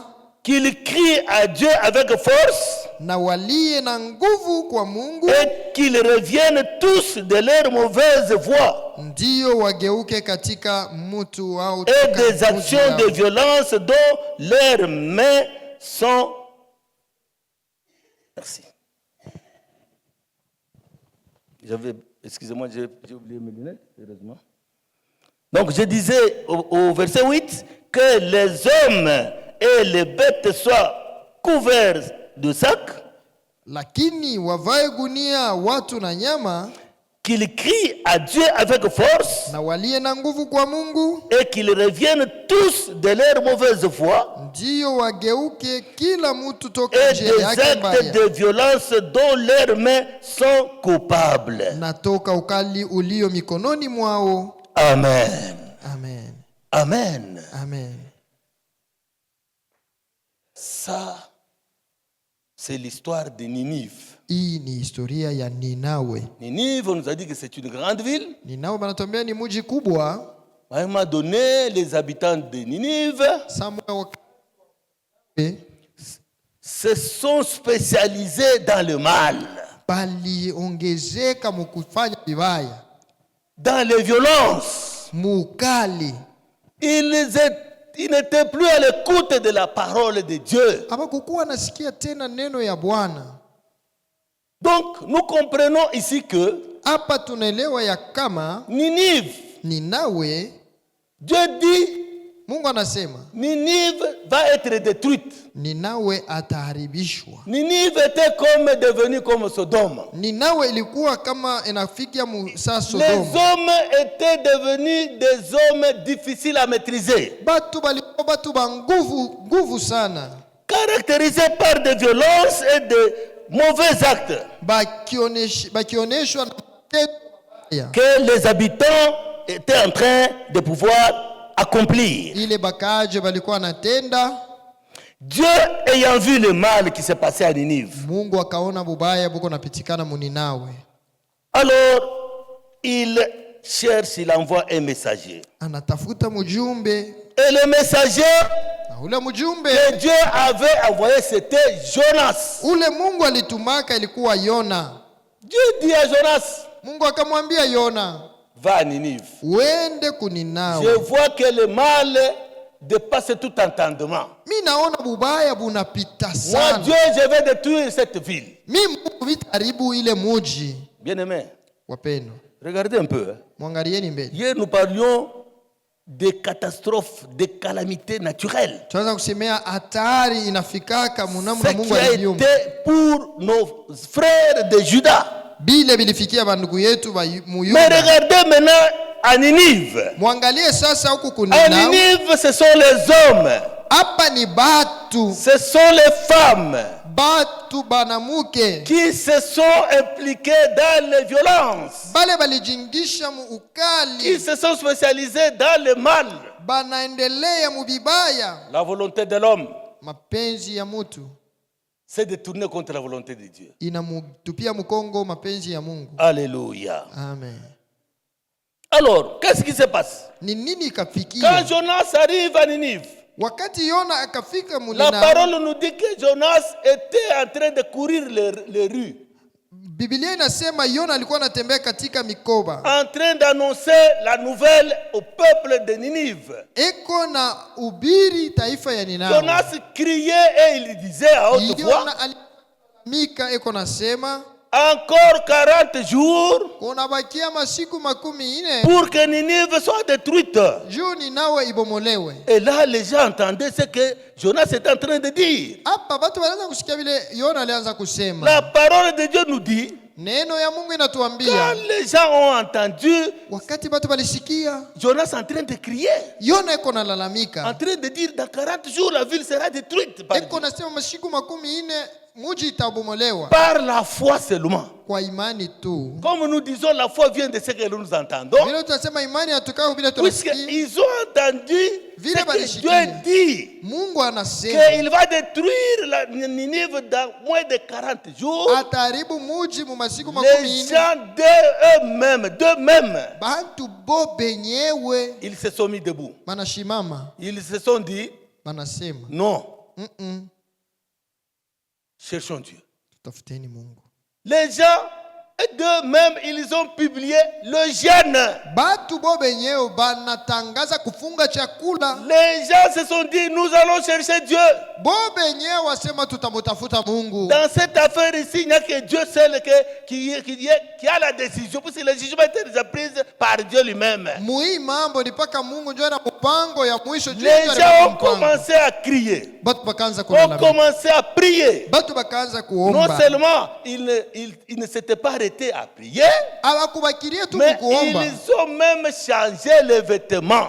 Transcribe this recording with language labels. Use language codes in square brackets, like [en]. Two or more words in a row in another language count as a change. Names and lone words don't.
[fr] qu'ils crient à Dieu avec force, [sw] na walie na nguvu kwa Mungu, [fr] et qu'ils reviennent tous de leur mauvaise voie [sw] ndiyo wageuke katika mutu wao [fr] et [sw] toka [fr] des [sw] mji [fr] actions [sw] yao. [fr] de violence dont leurs mains sont... Merci. Excusez-moi, j'ai oublié mes lunettes, heureusement. Donc je disais au verset 8 que les hommes et les bêtes soient couverts de sacs, [sw] Lakini wavae gunia watu na nyama, [fr] qu'ils crient à Dieu avec force [sw] na walie na nguvu kwa Mungu, [fr] et qu'ils reviennent tous de leur mauvaise voie [sw] ndiyo wageuke kila mutu toka [fr] et [sw] njia [fr] des [sw] yake [fr] actes [sw] mbaya, [fr] de violence dont leurs mains sont coupables. [sw] na toka ukali ulio mikononi mwao. Amen. Amen. Amen. Amen. [fr] Ça, c'est l'histoire de Ninive. [sw] Hii ni historia ya Ninawe. [fr] Ninive, on nous a dit que c'est une grande ville. [sw] Ninawe banatuambia ni mji kubwa. [fr] À un moment donné, les habitants de Ninive se sont spécialisés dans le mal, [sw] baliongezeka mukufanya vibaya, [fr] dans les violences. [sw] mukali. [fr] Ils n'étaient plus à l'écoute de la parole de Dieu. [sw] Habakukuwa nasikia tena neno ya Bwana. [fr] Donc, nous comprenons ici que [sw] Hapa tunaelewa ya kama [fr] Ninive, [sw] Ninawe, [fr] Dieu dit, [sw] Mungu anasema [fr] Ninive va être détruite. [sw] Ninawe ataharibishwa. [fr] Ninive était devenu comme Sodome. [sw] Ninawe ilikuwa kama inafikia Musa [fr] Les [sw] Sodoma. [fr] hommes étaient devenus des hommes difficiles à maîtriser, [sw] Batu balikuwa batu ba nguvu sana, [fr] caractérisés par des violences et de mauvais actes [sw] bakioneshwa na matendo mabaya. [fr] que les habitants étaient en train de pouvoir accomplir. [sw] Ile bakaje balikuwa natenda. [fr] Dieu ayant vu le mal qui s'est passé à Ninive, [sw] Mungu akaona bubaya buko napitikana muninawe. [fr] alors il cherche, il envoie un messager. [sw] Anatafuta mjumbe, [fr] Et le messager [sw] na ule mjumbe [fr] que Dieu avait envoyé, c'était Jonas. [sw] ule Mungu alitumaka ilikuwa Yona. [fr] Dieu dit à Jonas, [sw] Mungu akamwambia Yona, [fr] va à Ninive. [sw] uende [fr] Je [sw] kuninawe. [fr] vois que le mal dépasse tout entendement. [sw] Mi naona bubaya bunapita [fr] Moi, [sw] sana. [fr] Dieu, je vais détruire cette ville. [sw] Mi Mungu vitaribu ile muji. [fr] Bien-aimé, [sw] Wapendo, [fr] regardez un peu. [sw] mwangalieni mbele. [fr] Hier, nous parlions des catastrophes, des calamités naturelles. [sw] Tunaweza kusemea hatari inafikaka munamu [fr] Ce [sw] na Mungu [fr] qui a [sw] aliviumba. [fr] été pour nos frères de Juda. [sw] Bile bilifikia bandugu yetu ba [fr] Mais [sw] Muyuda. [fr] regardez maintenant à Ninive. [sw] Mwangalie sasa huku [fr] À [sw] kunina. [fr] Ninive, ce sont les hommes, [sw] Hapa ni batu. [fr] ce sont les femmes [sw] Batu banamuke. [fr] qui se sont impliqués dans les violences, [sw] Bale balijingisha mu [fr] qui [sw] ukali. [fr] se sont spécialisés dans le mal. [sw] Banaendelea mubibaya. [fr] La volonté de l'homme, [sw] Mapenzi ya mutu [fr] c'est de tourner contre la volonté de Dieu. [sw] inamutupia mkongo mapenzi ya Mungu. [fr] Alléluia. Amen. Alors, qu'est-ce qui se passe? [sw] Ni nini [fr] Quand [sw] ikafikia? [fr] Jonas arrive à Ninive, [sw] Wakati Yona akafika [fr] la [sw] mulina, [fr] parole nous dit que Jonas était en train de courir les rues, [sw] Biblia inasema Yona alikuwa anatembea katika mikoba. [fr] en train d'annoncer la nouvelle au peuple de Ninive. [sw] Eko na ubiri taifa ya Ninawi. [fr] Jonas criait et il disait à haute voix, [sw] Yona alimika eko nasema [fr] encore 40 jours [sw] kunabakia masiku 14 [fr] pour que Ninive soit détruite. [sw] juu Ninawe ibomolewe. [fr] Et là, les gens entendaient ce que Jonas était en train de dire. [sw] Hapa watu wanaanza kusikia vile Yona alianza kusema. [fr] La parole de Dieu nous dit, [sw] Neno ya Mungu [fr] quand [sw] inatuambia [fr] les gens ont entendu [sw] wakati watu walisikia [fr] Jonas en train de crier, [sw] Yona eko [fr] en [sw] nalalamika, [fr] train de dire dans 40 jours la ville sera détruite par [sw] eko [fr] Dieu. [sw] nasema masiku 14 muji itabomolewa [fr] Par la foi seulement. [sw] kwa imani tu. [fr] Comme nous disons, la foi vient de ce que nous entendons. [sw] Vile tunasema imani inatoka vile tunasikia. [fr] Puisqu'ils ont entendu [sw] Vile [fr] ce que [sw] balishikia. [fr] Dieu dit, [sw] Mungu anasema [fr] qu'il va détruire la Ninive dans moins de 40 jours. [sw] ataharibu muji mu masiku [fr] Les [sw] 14. [fr] gens d'eux-mêmes, [sw] Bantu bo benyewe [fr] ils se sont mis debout. [sw] banashimama [fr] Ils se sont dit, [sw] banasema [fr] non, mm cherchons Dieu. [sw] tutafuteni Mungu. [fr] Les gens d'eux-mêmes, ils ont publié le jeûne. [sw] Batu bo benyewe banatangaza kufunga chakula. [fr] Les gens se sont dit, nous allons chercher Dieu. [sw] Bo benyewe wasema tutamutafuta Mungu. [fr] Dans cette affaire ici, il n'y a que Dieu seul qui a la décision. Parce que la décision a été déjà prise par Dieu lui-même. [sw] Mui mambo ni paka Mungu ndio ana mpango ya mwisho juu [fr] Les [sw] ya [fr] gens ont [sw] mpango. [fr] commencé à crier. [sw] Batu bakaanza [fr] Ont [sw] kulalamika. [fr] commencé à prier. [sw] Batu bakaanza [fr] Non [sw] kuomba. [fr] seulement ils ne s'étaient pas arrêtés à prier, [sw] Hawakubakiria tu [fr] mais [sw] kuomba. [fr] ils ont même changé les vêtements.